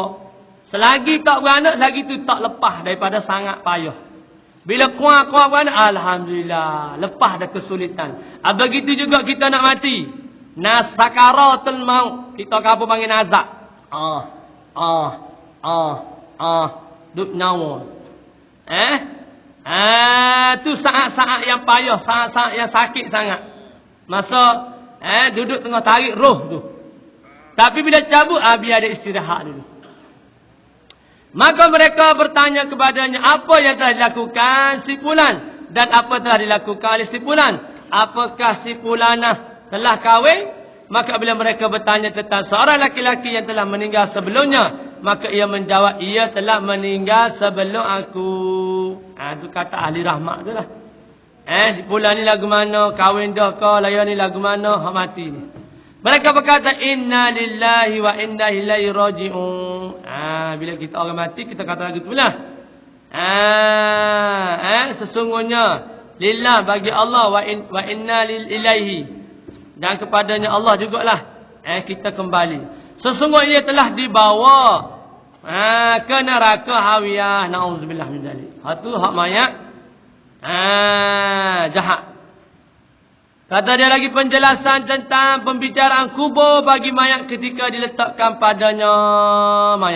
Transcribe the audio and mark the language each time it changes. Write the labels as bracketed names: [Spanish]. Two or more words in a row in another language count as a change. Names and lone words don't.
[Malay] Selagi tak beranak, selagi tu tak lepas daripada sangat payah. Bila kuat beranak, alhamdulillah, lepas dah kesulitan. Begitu juga kita nak mati. Nasakaratul maut. Kita apa panggil nazak. Duk nyawa. Tu saat-saat yang payah, saat-saat yang sakit sangat. Masa duduk tengah tarik roh tu. Tapi bila cabut, biar ada istirahat dulu. Maka mereka bertanya kepadanya, apa yang telah dilakukan si fulan dan apa telah dilakukan oleh si fulan? Apakah si fulanah telah kahwin? Maka bila mereka bertanya tentang seorang laki-laki yang telah meninggal sebelumnya, maka ia menjawab, ia telah meninggal sebelum aku. Itu kata ahli rahmat tu lah. Si fulan ni lagu mana? Kahwin dah ke? Layan ni lagu mana? Hak mati ni. Mereka berkata, [Arabic] إنا لله وإنا إليه راجعون. [Malay] Bila kita orang mati, kita kata lagu tu lah. Sesungguhnya lillah bagi Allah [Arabic] وإنا إليه, [Malay] dan kepadanya Allah jugalah kita kembali. Sesungguhnya ia telah dibawa ke neraka hawiyah. [Arabic] نعوذ بالله من ذلك. [Malay] Itu hak mayat jahat. Kata dia lagi penjelasan tentang pembicaraan kubur bagi mayat ketika diletakkan padanya mayat.